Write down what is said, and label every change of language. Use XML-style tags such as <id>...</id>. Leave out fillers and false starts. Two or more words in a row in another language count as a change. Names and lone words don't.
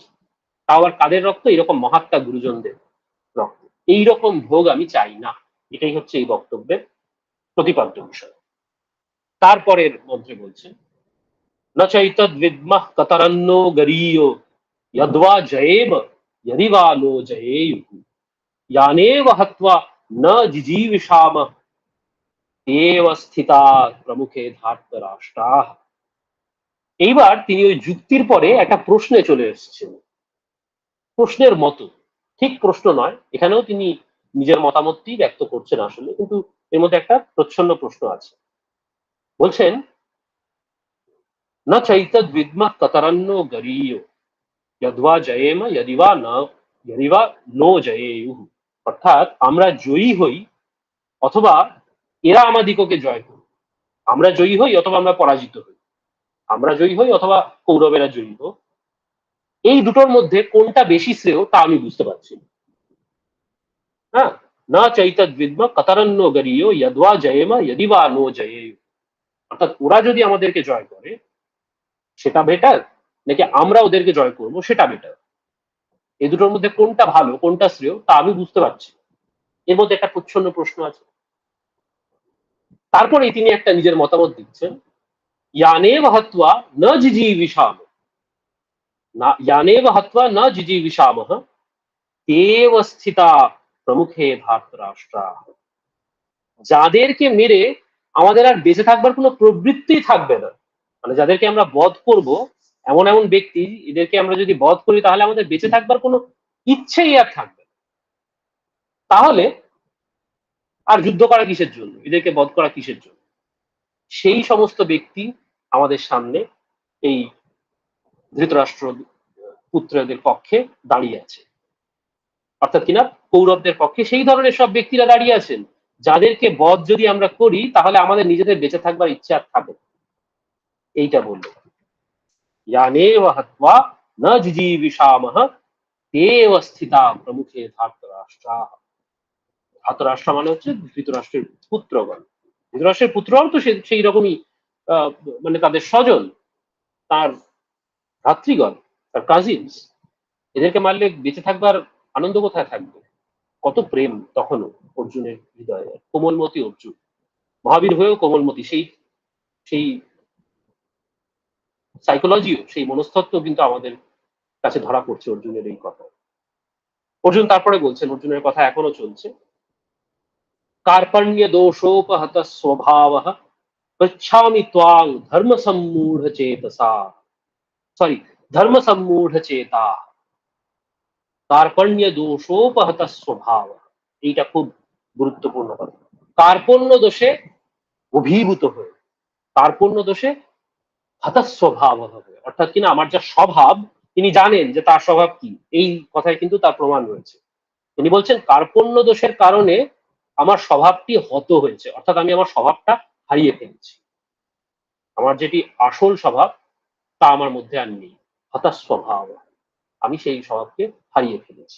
<bn>তাও আবার কাদের রক্ত? এরকম মহাত্মা গুরুজনদের রক্ত। এইরকম ভোগ আমি চাই না, এটাই হচ্ছে এই বক্তব্যের প্রতিপাদ্য বিষয়। তারপরের মন্ত্রে বলছেন</bn> <sa>ন চৈতদ বিদ্মঃ কতরন্নো গরীয় যদ্বা জয়েব यदि वा नो जयेयुः यानेव हत्वा न जिजीविषामः एव स्थिता प्रमुखे धार्तराष्ट्राः।</sa> <bn>এইবার তিনি ওই যুক্তির পরে একটা প্রশ্নে চলে এসেছেন, প্রশ্নের মতো, ঠিক প্রশ্ন নয়, এখানেও তিনি নিজের মতামতটি ব্যক্ত করছেন আসলে, কিন্তু এর মধ্যে একটা প্রচ্ছন্ন প্রশ্ন আছে।</bn> <sa>বলছেন न चैतद विद्मः कतरन्नो गरीयो यद्वा जयेम यदि वा नो जयेयुः,</sa> <bn>অর্থাৎ আমরা জয়ী হই অথবা এরা আমাদিগকে জয় করে, আমরা জয়ী হই অথবা আমরা পরাজিত হই, আমরা জয়ী হই অথবা কৌরবেরা জয়ী হোক, এই দুটোর মধ্যে কোনটা বেশি শ্রেয় তা আমি বুঝতে পারছি না।</bn> <sa>হ্যাঁ, না চৈতদ বিদ্ম কতরন্ন গরীয় যদ্বা জয়েম यदि वा नो जयेयुः,</sa> <bn>অর্থাৎ ওরা যদি আমাদেরকে জয় করে সেটা বেটার, নাকি আমরা ওদেরকে জয় করব সেটা বেটার, এই দুটোর মধ্যে কোনটা ভালো কোনটা শ্রেয় তা আমি বুঝতে পারছি। এর মধ্যে একটা প্রচ্ছন্ন প্রশ্ন আছে। তারপরে তিনি একটা নিজের মতামত দিচ্ছেন,</bn> <sa>यानेव हत्वा न जिजीविषामः, यानेव हत्वा न जिजीविषामः तेव स्थिता प्रमुखे धार्तराष्ट्राः,</sa> <bn>যাদেরকে মেরে আমাদের আর বেঁচে থাকবার কোনো প্রবৃত্তি থাকবে না, মানে যাদেরকে আমরা বধ করব এমন এমন ব্যক্তি, এদেরকে আমরা যদি বধ করি তাহলে আমাদের বেঁচে থাকবার কোনো ইচ্ছেই আর থাকবে না, তাহলে আর যুদ্ধ করা কিসের জন্য, এদেরকে বধ করা কিসের জন্য? সেই সমস্ত ব্যক্তি আমাদের সামনে এই ধৃতরাষ্ট্র পুত্রদের পক্ষে দাঁড়িয়ে আছে, অর্থাৎ কিনা কৌরবদের পক্ষে সেই ধরনের সব ব্যক্তিরা দাঁড়িয়ে আছেন যাদেরকে বধ যদি আমরা করি তাহলে আমাদের নিজেদের বেঁচে থাকবার ইচ্ছা আর থাকে। এইটা বললো</bn> <sa>यानेव हत्वा न जिजीविषामः तेव स्थिता प्रमुखे धार्तराष्ट्राः।</sa> <bn>ধার্তরাষ্ট্র মানে হচ্ছে ধৃতরাষ্ট্রের পুত্রগণ, ধৃতরাষ্ট্রের পুত্ররাও তো সেই রকমই মানে তাদের স্বজন, তার ভ্রাতৃগণ, তার কাজিনস, এদেরকে মারলে বেঁচে থাকবার আনন্দ কোথায় থাকবে? কত প্রেম তখনও অর্জুনের হৃদয়ে, কোমলমতি অর্জুন, মহাবীর হয়েও কোমলমতি, সেই সেই সাইকোলজিও, সেই মনস্তত্ত্ব কিন্তু আমাদের কাছে ধরা পড়ছে অর্জুনের এই কথা। অর্জুন তারপরে বলছেন, অর্জুনের কথা এখনো চলছে,</bn> <sa>कार्पण्य दोषोपहत स्वभावः पृच्छामि त्वां धर्म सम्मूढ़ चेतसा, सॉरी धर्म सम्मूढ़ चेता, कार्पण्य दोषोपहत स्वभाव,</sa> <bn>এইটা খুব গুরুত্বপূর্ণ কথা। কার্পণ্য দোষে অভিভূত হয়ে, কার্পণ্য দোষে হতস্বভাব হবে, অর্থাৎ কিনা আমার যা স্বভাব, তিনি জানেন যে তার স্বভাব কি, এই কথায় কিন্তু তার প্রমাণ রয়েছে। তিনি বলছেন কার্পণ্য দোষের কারণে আমার স্বভাবটি হত হয়েছে, অর্থাৎ আমি আমার স্বভাবটা হারিয়ে ফেলেছি, আমার যেটি আসল স্বভাব তা আমার মধ্যে আর নেই, হতাস্বভাব, আমি সেই স্বভাবকে হারিয়ে ফেলেছি।</bn>